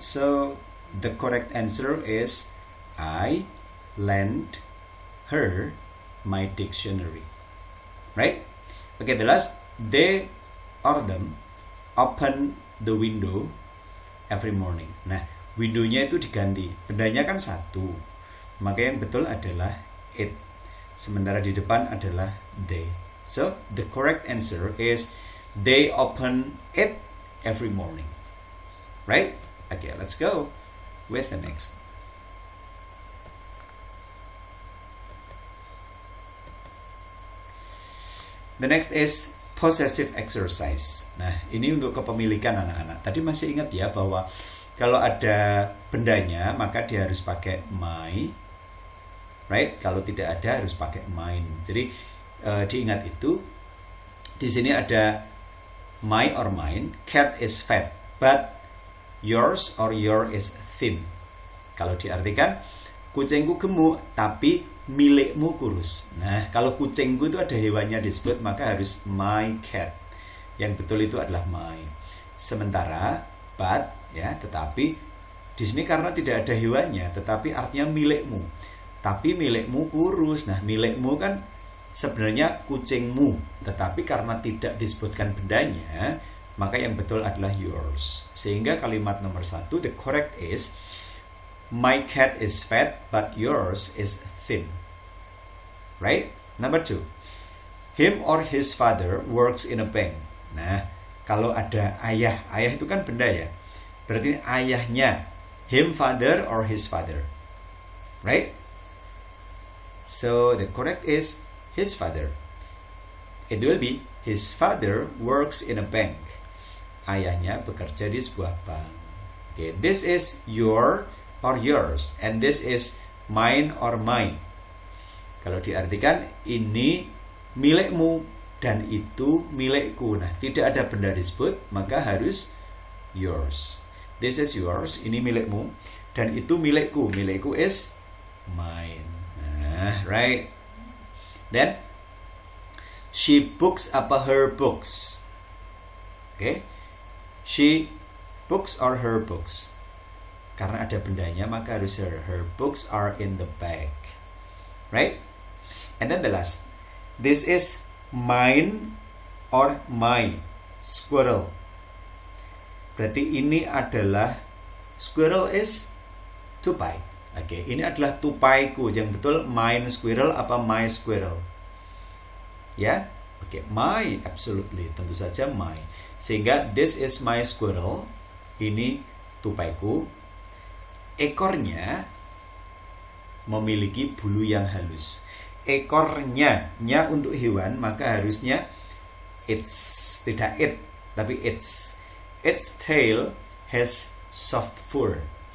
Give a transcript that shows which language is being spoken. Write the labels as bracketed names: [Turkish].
[English] So the correct answer is I lend her my dictionary. Right? Okay, the last, they or them open the window every morning. [Indonesian] Nah, windownya itu diganti. Bendanya kan satu. Maka yang betul adalah it. Sementara di depan adalah they. [English] So, the correct answer is they open it every morning. Right? Okay, let's go with the next. The next is possessive exercise. [Indonesian] Nah, ini untuk kepemilikan anak-anak. Tadi masih ingat ya bahwa kalau ada bendanya, maka dia harus pakai my. right? Kalau tidak ada harus pakai mine. Jadi diingat itu. Di sini ada my or mine. [English] Cat is fat, but yours or your is thin. [Indonesian] Kalau diartikan, kucingku gemuk tapi milikmu kurus. Nah, kalau kucingku itu ada hewannya disebut, maka harus my cat. Yang betul itu adalah my. Sementara but ya, tetapi di sini karena tidak ada hewannya, tetapi artinya milikmu. Tapi milikmu kurus. Nah, milikmu kan sebenarnya kucingmu, tetapi karena tidak disebutkan bendanya, maka yang betul adalah yours. Sehingga kalimat nomor 1, [English] the correct is my cat is fat but yours is thin. Right? Number 2, him or his father works in a bank. [Indonesian] Nah, kalau ada ayah itu kan benda ya. Berarti ayahnya, [English] him father or his father. Right? So the correct is his father. It will be his father works in a bank. [Indonesian] Ayahnya bekerja di sebuah bank. [English] Okay, this is your or yours, and this is mine or mine. [Indonesian] Kalau diartikan ini milikmu dan itu milikku. Nah, tidak ada benda disebut, maka harus yours. [English] This is yours, [Indonesian] ini milikmu, dan itu milikku. Milikku is mine. Nah, right. [English] Then she books her books. Okay, she books or her books. [Indonesian] Karena ada bendanya, maka harus [English] her books are in the bag. Right? And then the last, this is mine or my squirrel. [Indonesian] Berarti ini adalah, squirrel is tupai. Oke, ini adalah tupaiku. Yang betul mine squirrel apa my squirrel? [English] Ya, oke, my, absolutely, [Indonesian] tentu saja [English] my. Sehingga this is my squirrel. [Indonesian] Ini tupaiku. Ekornya memiliki bulu yang halus. Ekornya, nya untuk hewan, maka harusnya its, tidak it, tapi [English] its tail has soft fur.